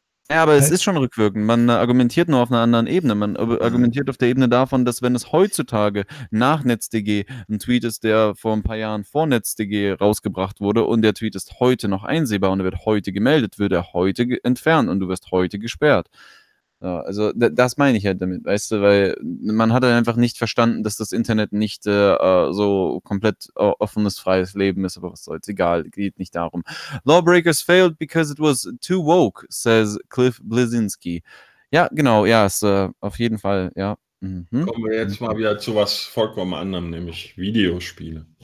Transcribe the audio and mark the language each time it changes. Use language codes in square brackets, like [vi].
[de] Ja, aber es ist schon rückwirkend. Man argumentiert nur auf einer anderen Ebene. Man argumentiert auf der Ebene davon, dass wenn es heutzutage nach NetzDG ein Tweet ist, der vor ein paar Jahren vor NetzDG rausgebracht wurde und der Tweet ist heute noch einsehbar und er wird heute gemeldet, wird er heute entfernt und du wirst heute gesperrt. Ja, also das meine ich halt damit, weißt du, weil man hat einfach nicht verstanden, dass das Internet nicht so komplett offenes, freies Leben ist, aber was soll's, egal, geht nicht darum. [en] Lawbreakers failed because it was too woke, says Cliff Bleszinski. [de] Ja, genau, ja, ist auf jeden Fall, ja. Mhm. Kommen wir jetzt mal wieder zu was vollkommen anderem, nämlich Videospiele.